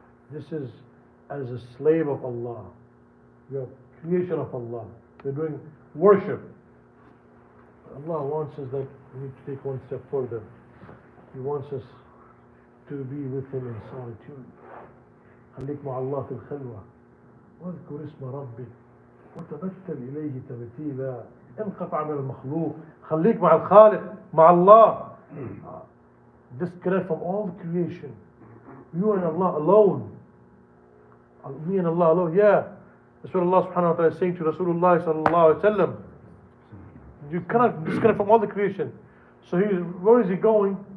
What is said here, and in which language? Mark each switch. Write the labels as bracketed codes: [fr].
[en] This is as a slave of Allah. We are creation of Allah. We're doing worship. Allah wants us that we need to take one step further. He wants us to be with Him in solitude. [ar] خليك مع الله في الخلوة واذكر اسم ربك وتبتل إليه تبتيلا انقطع من المخلوق. خليك مع الخالق, مع Allah. [en] Disconnect from all the creation. You and Allah alone. Me and Allah alone. Yeah. That's what Allah subhanahu wa ta'ala is saying to Rasulullah sallallahu alaihi wasallam. You cannot disconnect from all the creation. So where is he going?